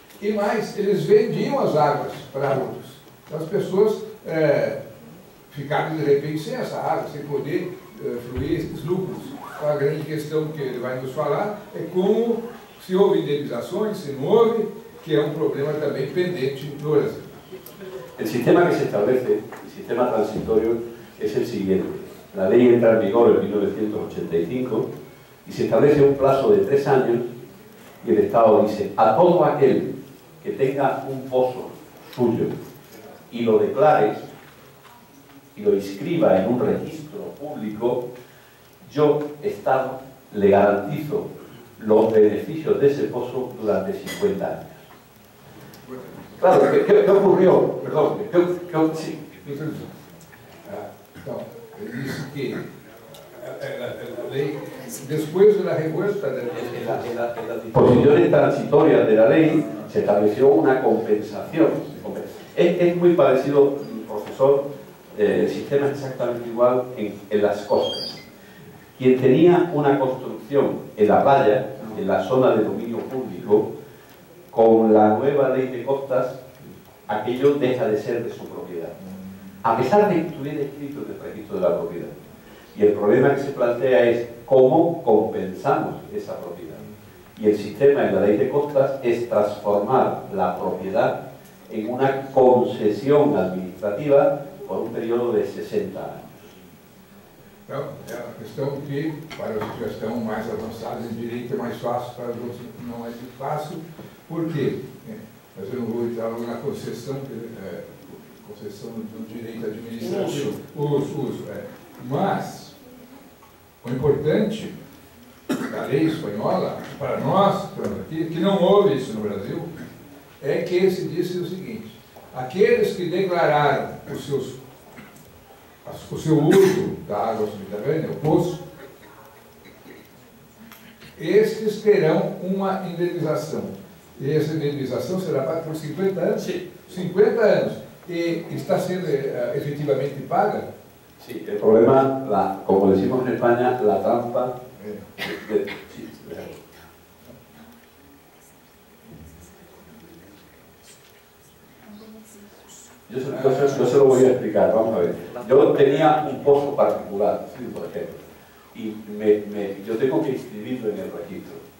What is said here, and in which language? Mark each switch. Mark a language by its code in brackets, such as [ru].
[pt] E mais, eles vendiam as águas para outros. Então as pessoas ficaram de repente sem essa água, sem poder fluir esses lucros. Então a grande questão que ele vai nos falar é como se houve indenizações, se não houve, que é um problema também pendente no Brasil. [es] El sistema que se establece, el sistema transitorio, es el siguiente. La ley entra en vigor en 1985 y se establece un plazo de 3 años y el Estado dice a todo aquel que tenga un pozo suyo y lo declare y lo inscriba en un registro público, yo, Estado, le garantizo los beneficios de ese pozo durante 50 años. Claro, ¿qué ocurrió? Perdón, sí. [pt] Então, ele disse que a lei, depois da revuelta... [es] En las disposiciones transitorias de la ley se estableció una compensación. Es muy parecido, profesor, el sistema es exactamente igual en las costas. Quien tenía una construcción en la playa, en la zona de dominio público, con la nueva ley de costas, aquello deja de ser de su propiedad, a pesar de que estuviera escrito en el registro de la propiedad. Y el problema que se plantea es cómo compensamos esa propiedad. Y el sistema en la ley de costas es transformar la propiedad en una concesión administrativa por un periodo de 60 anos. [pt] Então, é uma questão que, para os que já estão mais avançados em direito, é mais fácil, para os outros não é muito fácil. Por quê? Mas eu não vou entrar logo na concessão do direito administrativo. Uso. Mas, o importante da lei espanhola, para nós que estamos aqui, que não houve isso no Brasil, é que se disse o seguinte: aqueles que declararam o seu uso da água subterrânea, o poço, estes terão uma indenização. E essa indenização será paga por 50 anos? Sim. 50 anos. E está sendo efetivamente paga? [es] Sí, el problema, como decimos en España, la trampa. Sí. Yo se lo voy a explicar, vamos a ver. Yo tenía un pozo particular, por ejemplo, y yo tengo que inscribirlo en el registro.